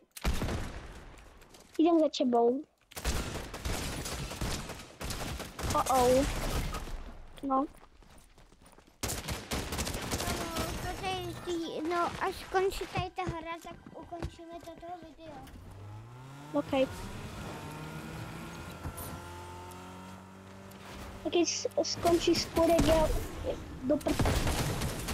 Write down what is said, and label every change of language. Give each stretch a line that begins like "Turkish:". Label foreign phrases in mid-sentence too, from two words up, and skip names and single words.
Czech: Jdem za tebou. No. No, až skončí tady ta hra, tak ukončíme toto video. OK.
Slovak: A keď skončí skôr, jak ja do